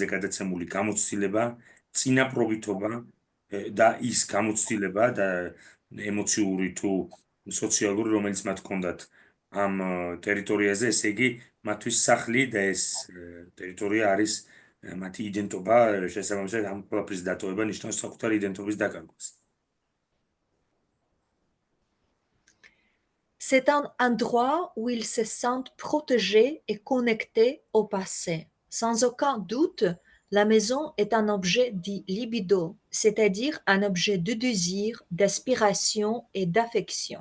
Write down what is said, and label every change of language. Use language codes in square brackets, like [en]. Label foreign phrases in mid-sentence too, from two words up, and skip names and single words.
[ka] გადაცემული გამოცდილება, წინაპრობითობა და ის გამოცდილება და ემოციური თუ სოციალური, რომელიც მათ ჰქონდათ ამ ტერიტორიაზე, ესე იგი, მათთვის სახლი და ეს ტერიტორია არის მათი იდენტობა, შესაბამისად ამ ყველაფრის დატოვება ნიშნავს საკუთარი იდენტობის დაკარგვას. [fr] C'est un endroit où ils se sentent protégés et connectés au passé. Sans aucun doute, la maison est un objet dit libido, c'est-à-dire un objet de désir, d'aspiration et d'affection.